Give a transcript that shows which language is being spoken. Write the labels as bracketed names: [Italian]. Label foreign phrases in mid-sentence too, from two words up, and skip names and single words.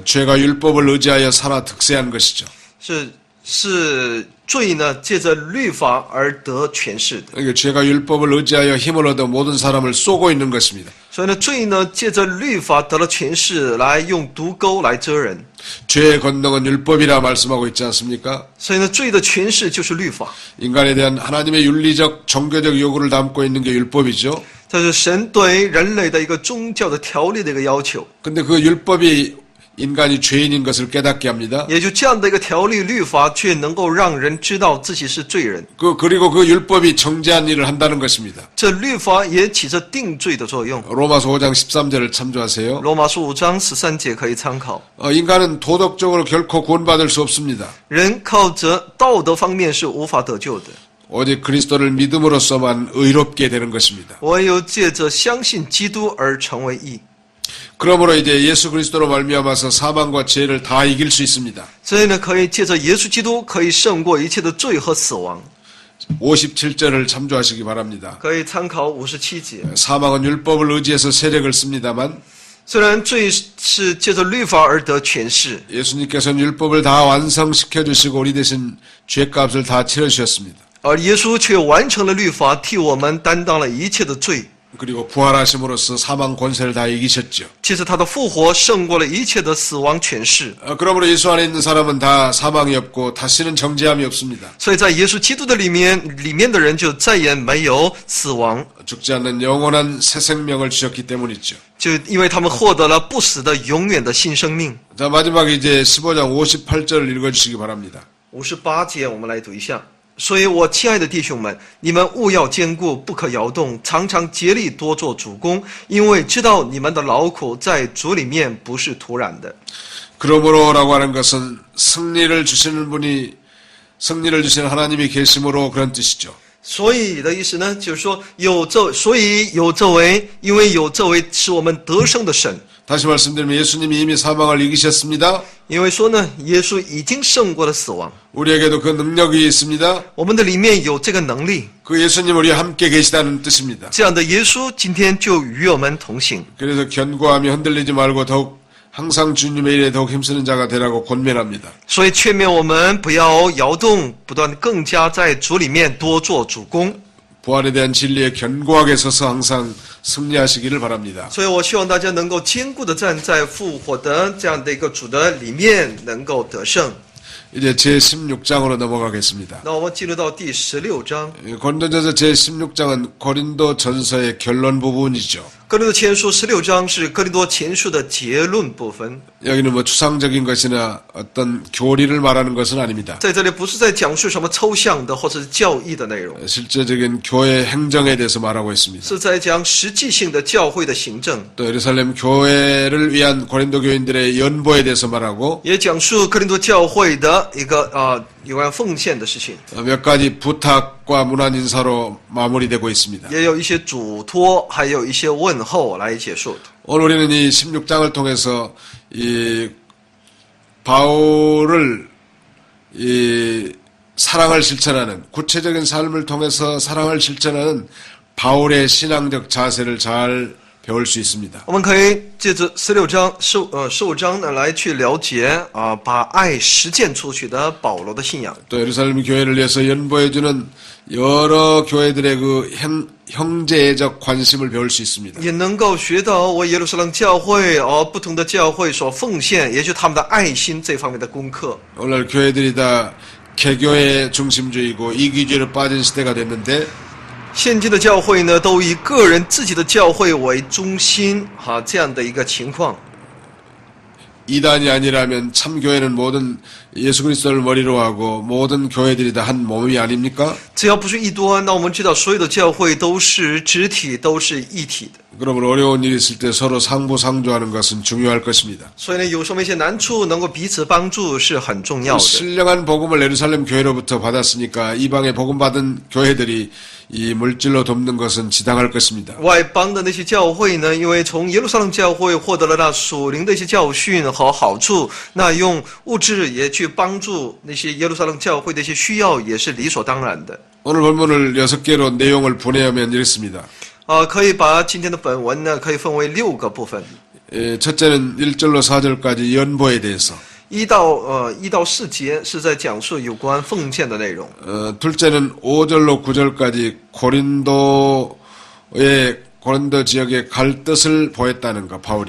[Korean] 죄가 율법을 의지하여 살아 득세한 것이죠. [Chinese] 是罪呢，借着律法而得权势的。 [Korean] 그러니까 죄가 율법을 의지하여 힘을 얻어 모든 사람을 쏘고 있는 것입니다. [Chinese] 所以呢，罪呢，借着律法得了权势，来用毒钩来遮人。 [Korean] 죄의 권능은 율법이라 말씀하고 있지 않습니까? [Chinese] 所以呢，罪的权势就是律法。 [Korean] 인간에 대한 하나님의 윤리적 종교적 요구를 담고 있는 게 율법이죠. [Chinese] 这是神对人类的一个宗教的条例的一个要求。 [Korean] 근데 그 율법이 인간이 죄인인 것을 깨닫게 합니다. [Chinese] 也就这样的一个条例律法，却能够让人知道自己是罪人。 [Korean] 그리고 그 율법이 정죄한 일을 한다는 것입니다. [Chinese] 这律法也起着定罪的作用。 [Korean] 로마서 5장 13절을 참조하세요. [Chinese] 罗马书5章13节可以参考。 [Korean] 인간은 도덕적으로 결코 구원받을 수 없습니다. [Chinese] 人靠着道德方面是无法得救的， [Korean] 오직 그리스도를 믿음으로써만 의롭게 되는 것입니다. [Chinese] 唯有借着相信基督而成为义。 [Korean] 그러므로 이제 예수 그리스도로 말미암아서 사망과 죄를 다 이길 수 있습니다. [Chinese] 所以呢，可以借着耶稣基督，可以胜过一切的罪和死亡。 [Korean] 57절을 참조하시기 바랍니다. [Chinese] 可以参考57节。 [Korean] 사망은 율법을 의지해서 세력을 씁니다만 [Chinese] 虽然罪是借着律法而得权势， [Korean] 예수님께서는 율법을 다 완성시켜 주시고 우리 대신 죄값을 다 치러주셨습니다. [Chinese] 而耶稣却完成了律法，替我们担当了一切的罪。 [Korean] 그리고 부활하심으로써 사망 권세를 다 이기셨죠. [Chinese] 其实他的复活胜过了一切的死亡权势。 [Korean] 그러므로 예수 안에 있는 사람은 다 사망이 없고 다시는 정죄함이 없습니다. [Chinese] 所以在耶稣基督的里面的人就再也没有死亡， [Korean] 죽지 않는 영원한 새 생명을 주셨기 때문이죠. [Chinese] 就因为他们获得了不死的永远的新生命。 [Korean] 자, 마지막에 이제 15장 58절을 읽어주시기 바랍니다. [Chinese] 58 节我们来读一下。所以我亲爱的弟兄们，你们务要坚固，不可摇动，常常竭力多做主工，因为知道你们的劳苦在主里面不是徒然的。 [Korean] 그러므로라고 하는 것은 승리를 주시는 하나님이 계심으로 그런 뜻이죠. [Chinese] 所以的意思呢，就是说所以有这位，因为有这位使我们得胜的神。 [Korean] 다시 말씀드리면 예수님이 이미 사망을 이기셨습니다. [Chinese] 因为说呢，耶稣已经胜过了死亡， [Korean] 우리에게도 그 능력이 있습니다. [Chinese] 我们的里面有这个能力。 [Korean] 그 예수님 우리와 함께 계시다는 뜻입니다. [Chinese] 这样的耶稣今天就与我们同行。 [Korean] 그래서 견고하며 흔들리지 말고 더욱 항상 주님의 일에 더욱 힘쓰는 자가 되라고 권면합니다. [Chinese] 所以劝勉我们不要摇动，不断更加在主里面多做主工。 [Korean] 부활에 대한 진리에 견고하게 서서 항상 승리하시기를 바랍니다. [Chinese] 所以我希望大家能够坚固的站在复活的这样的一个主的里面，能够得胜。 [Korean] 이제 제16장으로 넘어가겠습니다. [Chinese] 那我们进入到第16章， [Korean] 고린도전서 제16장은 고린도 전서의 결론 부분이죠. [Chinese] 哥林多前书16章是哥林多前书的结论部分。 [Korean] 여기는 뭐 추상적인 것이나 어떤 교리를 말하는 것은 아닙니다. [Chinese] 在这里不是在讲述什么抽象的或者是教义的内容， [Korean] 실제적인 교회 행정에 대해서 말하고 있습니다. [Chinese] 是在讲实际性的教会的行政， [Korean] 또 예루살렘 교회를 위한 고린도 교인들의 연보에 대해서 말하고 [Chinese] 也讲述哥林多教会的一个有关奉献的事情， [Korean] 몇 가지 부탁과 문안 인사로 마무리되고 있습니다. [Chinese] 也有一些嘱托，还有一些问候来结束。 [Korean] 오늘 우리는 이 16장을 통해서 이 바울을 이 사랑을 실천하는 구체적인 삶을 통해서 사랑을 실천하는 바울의 신앙적 자세를 잘 배울 수 있습니다. [Chinese] 我们可以借着15章呢来去了解把爱实践出去的保罗的信仰。 [Korean] 또 예루살렘 교회를 위해서 연보해주는 여러 교회들의 그 형제적 관심을 배울 수 있습니다. [Chinese] 也能够学到为耶路撒冷教会不同的教会所奉献，也就是他们的爱心这方面的功课。 [Korean] 오늘 교회들이 다 개교의 중심주의고 이기주의로 빠진 시대가 됐는데 [Chinese] 现今的教会呢，都以个人自己的教会为中心，这样的一个情况。 [Korean] 이단이 아니라면 참 교회는 모든 예수 그리스도를 머리로 하고 모든 교회들이 다 한 몸이 아닙니까? [Chinese] 只要不是异端，那我们知道所有的教会都是肢体，都是一体的。 [Korean] 그러므로 어려운 일이 있을 때 서로 상부상조하는 것은 중요할 것입니다. [Chinese] 所以呢，有什么一些难处，能够彼此帮助是很重要的。 [Korean] 신령한 복음을 예루살렘 교회로부터 받았으니까 이방에 복음 받은 교회들이 이 물질로 돕는 것은 지당할 것입니다. [Chinese] 外邦的那些教会呢，因为从耶路撒冷教会获得了那属灵的一些教训和好处，那用物质也去帮助那些耶路撒冷教会的一些需要，也是理所当然的。 [Korean] 오늘 본문을 6개로 내용을 분해하면 이렇습니다. [Chinese] 可以把今天的本文呢，可以分为6个部分。 [Korean] 첫째는 1절로 4절까지 연보에 대해서, [Chinese] 1 到4节是在讲述有关奉献的内容。 [Korean] 둘째는 5절로 9절까지 고린도 지역에 갈 뜻을 보였다는 거, 바울이.